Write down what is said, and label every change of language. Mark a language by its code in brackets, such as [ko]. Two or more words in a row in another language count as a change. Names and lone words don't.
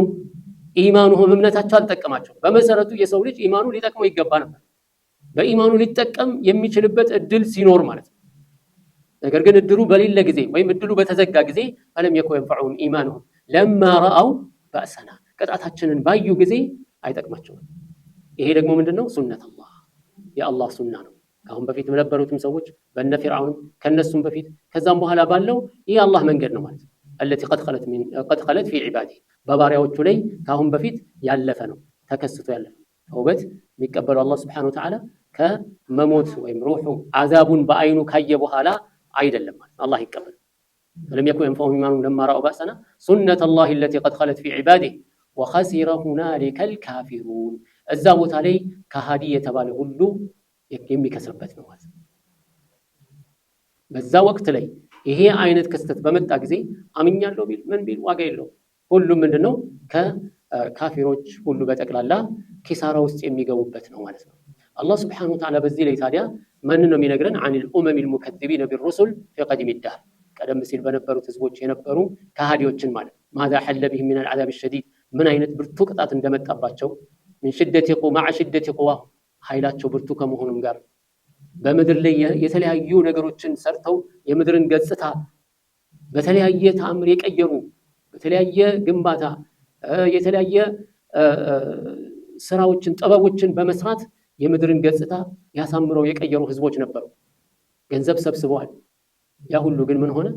[am] ኢማኑሁም እምነታቸው አልጠቀማቸው። በመሰረቱ የሰው ልጅ ኢማኑ ሊጠቅመው ይገባ ነበር፣ በኢማኑ ሊጠቀም የሚችልበት እድል ሲኖር ማለት ነው። ነገር ግን እድሉ በሌለ ጊዜ ወይም እድሉ በተዘጋ ጊዜ [ar] فلم يك ينفعهم إيمانهم لما رأوا بأسنا [am] ቅጣታችንን ባዩ ጊዜ አይጠቅማቸውም። ይሄ ደግሞ ምንድነው? [ar] سنة الله [am] የአላህ ሱና ነው። ከአሁን በፊት የነበሩትም ሰዎች በእነ ፊርዓውን ከነሱም በፊት ከዛም በኋላ ባለው ይህ አላህ መንገድ ነው ማለት ነው። [ar] التي قد خلت في عباده [am] በባሪያዎቹ ላይ ከአሁን በፊት ያለፈ ነው ተከስቶ ያለፈ ተውበት የሚቀበለው አላህ [ar] سبحانه وتعالى [am] ከመሞት ወይም ሩሑ አዛቡን በአይኑ ካየ በኋላ አይደለም ማለት አላህ ይቀበል። [ar] ولم يكن ينفعهم إيمانهم لما رأوا بأسنا سنة الله التي قد خلت في عباده وخسر هنالك الكافرون። [am] እዛ ቦታ ላይ ከሃዲ የተባለ ሁሉ የሚከስርበት ነው ማለት ነው። በዛ ወቅት ላይ ይሄ አይነት ክስተት በመጣ ጊዜ አምኛለሁ ቢል ምን ቢል ዋጋ የለውም። ሁሉም ምንድነው ከካፊሮች ሁሉ በጠቅላላ ኪሳራ ውስጥ የሚገቡበት ነው ማለት ነው። አላህ [ar] سبحانه وتعالى [am] በዚህ ላይ ታዲያ ማን ነው የሚነግረን? [ar] عن الأمم المكذبين بالرسل في قديم الدهر [am] ቀደም ሲል በነበሩት ህዝቦች የነበሩ ከሃዲዎችን ማለት [ar] ماذا حل بهم من العذاب الشديد [am] ምን አይነት ብርቱ ቅጣት እንደመጣባቸው [ar] من شدة قوة مع شدة قوة [am] ኃይላቸው ብርቱ ከመሆኑም ጋር በምድር ላይ የተለያዩ ነገሮችን ሰርተው የምድርን ገጽታ በተለያየ ተአምር የቀየሩ በተለያየ ግንባታ የተለያየ ስራዎችን ጥበቦችን በመስራት የምድርን ገጽታ ያሳምረው የቀየሩ ህዝቦች ነበሩ። ገንዘብ ሰብስበዋል። ያ ሁሉ ግን ምን ሆነ?